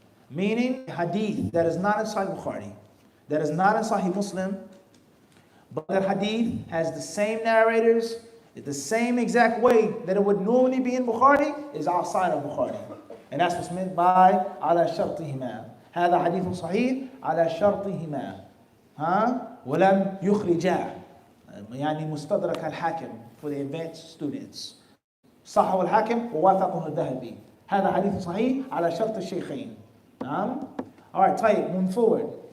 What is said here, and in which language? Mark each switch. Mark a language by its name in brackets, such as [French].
[English] Meaning, hadith that is not in Sahih Bukhari, that is not in Sahih Muslim, but that hadith has the same narrators, the same exact way that it would normally be in Bukhari, is outside of Bukhari. And that's what's meant by [Arabic] على شرطهما. هذا حديث صحيح على شرطهما. ولم يخرجا. يعني مستدرك الحاكم [English] for the advanced students. [Arabic] صححه الحاكم ووافقه الذهبي. هذا حديث صحيح على شرط الشيخين. [English] All right, [Arabic] طيب, [English] move forward.